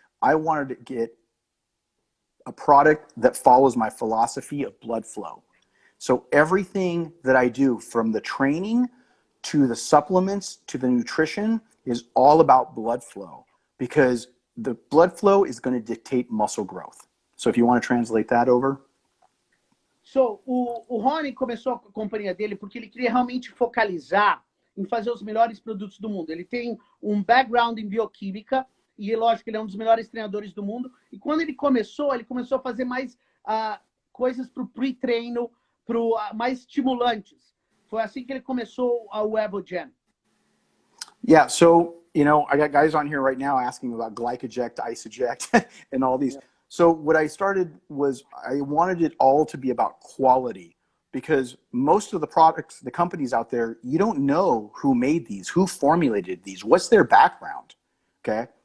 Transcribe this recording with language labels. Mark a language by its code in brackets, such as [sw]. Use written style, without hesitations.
[en] I wanted to get a product that follows my philosophy of blood flow. So everything that I do, from the training to the supplements, to the nutrition, is all about blood flow, because the blood flow is going to dictate muscle growth. So if you want to translate that over. [pt] So, o Hany começou a companhia dele porque ele queria realmente focalizar em fazer os melhores produtos do mundo. Ele tem um background em bioquímica e, lógico, ele é um dos melhores treinadores do mundo. E quando ele começou a fazer mais coisas para o pre-treino, mais estimulantes. Foi assim que ele começou o Evogen. [en] Yeah, so, you know, I got guys on here right now asking about glycoject, isoject, and all these. Yeah. So what I started was I wanted it all to be about quality, because most of the products, the companies out there, you don't know who made these, who formulated these, what's their background, okay?